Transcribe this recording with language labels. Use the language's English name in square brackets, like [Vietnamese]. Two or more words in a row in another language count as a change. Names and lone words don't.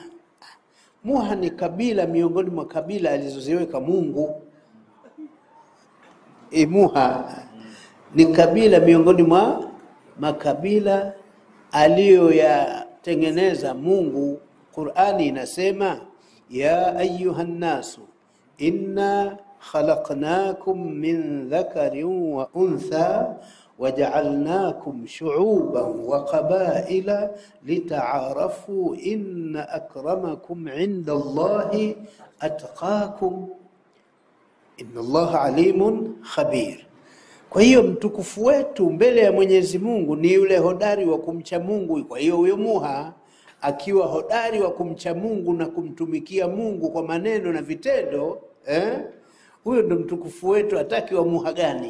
[Swahili] Muha ni kabila miongoni mwa kabila alizoziweka Mungu. Muha ni kabila miongoni mwa makabila aliyoyatengeneza Mungu. Qur'ani inasema [Arabic] يا أيها الناس إنا خلقناكم من ذكر وأنثى وجعلناكم شعوبا وقبائل لتعارفوا إن أكرمكم عند الله أتقاكم إن الله عليم خبير. [Swahili] Kwa hiyo mtukufu wetu mbele ya Mwenyezi Mungu ni yule hodari wa kumcha Mungu. Kwa hiyo huyo Muha akiwa hodari wa kumcha Mungu na kumtumikia Mungu kwa maneno na vitendo, huyo ndo mtukufu wetu. Hataki wa Muha gani?